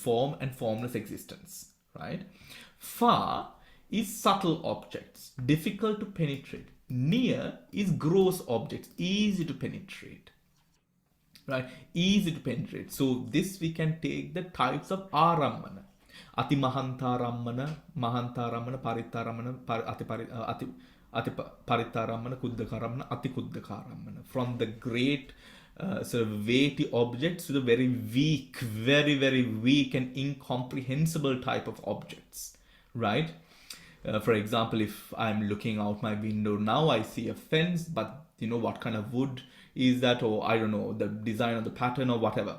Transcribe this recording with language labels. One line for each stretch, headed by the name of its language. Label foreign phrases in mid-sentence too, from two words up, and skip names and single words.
English: Form and formless existence. Right? Far is subtle objects, difficult to penetrate. Near is gross objects, easy to penetrate. Right? Easy to penetrate. So this we can take the
Pali: types of arammana. Ati mahantarammana, mahantarammana, paritarammana, ati paritarammana, kuddakarammana, ati kuddakarammana.
English: From the great sort of weighty objects to the very weak, very, very weak and incomprehensible type of objects. Right? For example, if I'm looking out my window now, I see a fence, but what kind of wood is that, or I don't know, the design of the pattern or whatever.